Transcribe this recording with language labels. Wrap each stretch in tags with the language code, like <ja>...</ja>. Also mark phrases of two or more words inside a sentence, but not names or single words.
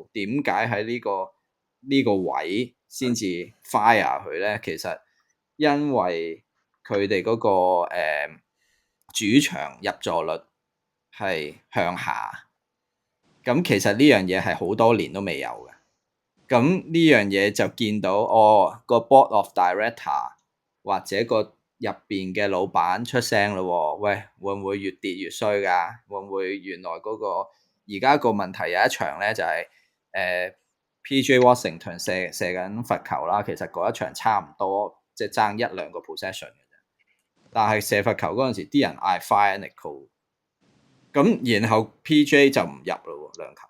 <yue>點解喺呢個位先至 fire 佢咧？其實因為佢哋嗰個主場入座率係向下，咁其實呢樣嘢係好多年都未有嘅。咁呢樣嘢就見到個</yue> <en>board of director</en> <yue>或者個入邊嘅老闆出聲咯，喂，會唔會越跌越衰㗎？會唔會原來嗰個而家個問題有一場咧就係PJ Washington 射緊罰球啦，其實嗰一場差唔多。即係爭1-2個 possession 嘅啫，但係射罰球嗰陣時，啲人嗌 fire Nicole，咁然後 PJ 就唔入咯喎，2球。</yue>